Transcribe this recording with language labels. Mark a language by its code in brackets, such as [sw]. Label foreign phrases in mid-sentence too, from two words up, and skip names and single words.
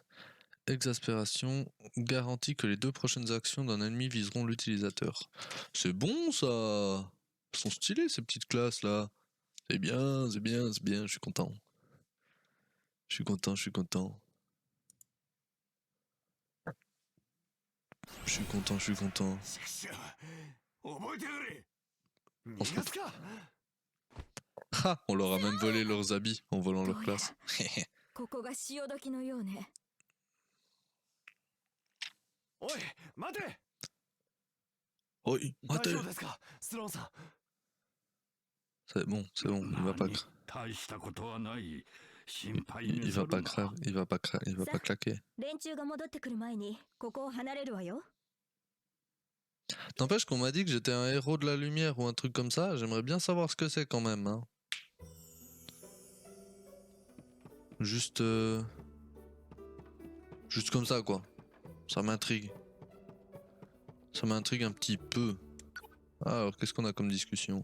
[fr] Exaspération garantit que les 2 prochaines actions d'un ennemi viseront l'utilisateur. C'est bon ça. Ils sont stylés ces petites classes là. C'est bien, c'est bien, c'est bien, je suis content. Je suis content, je suis content. Je suis content, je suis content. [ja] しくしょう。覚えてくれ。逃がすか。 [fr] Ha, on leur a même volé leurs habits en volant leur classe. [ja] ここが潮時のようね。おい、待て。 [fr] Oi, [ja] 大 [fr] attends. [ja] 丈夫ですか、スローンさん。 [fr] C'est bon, il va pas, [ja] 大したことはない。心配 [fr] il [ja] に [fr] va [ja] する [fr] pas [ja] な。 [fr] craquer, il va pas claquer. [ja] 連中が戻ってくる前にここを離れるわよ。 [fr] N'empêche qu'on m'a dit que j'étais un héros de la lumière ou un truc comme ça. J'aimerais bien savoir ce que c'est quand même. Hein. Juste, juste comme ça quoi. Ça m'intrigue. Ça m'intrigue un petit peu. Ah, alors qu'est-ce qu'on a comme discussion?